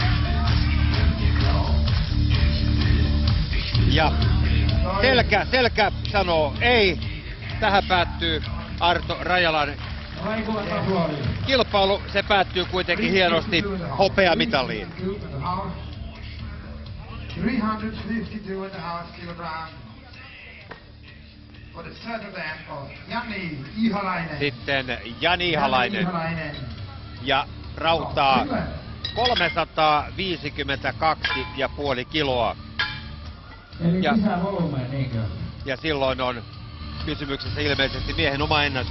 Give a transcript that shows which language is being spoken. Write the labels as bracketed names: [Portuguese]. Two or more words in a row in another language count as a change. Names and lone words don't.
[Finnish] Ja selkä sanoo ei. Tähän päättyy Arto Rajalan kilpailu. Se päättyy kuitenkin hienosti hopeamitaliin. [English] 352,5 kilograms for the Saturday of Jani Ihalainen. [Finnish] Sitten Jani Ihalainen ja rautaa 352,5 kiloa. Ja silloin on kysymyksessä ilmeisesti miehen oma ennätys.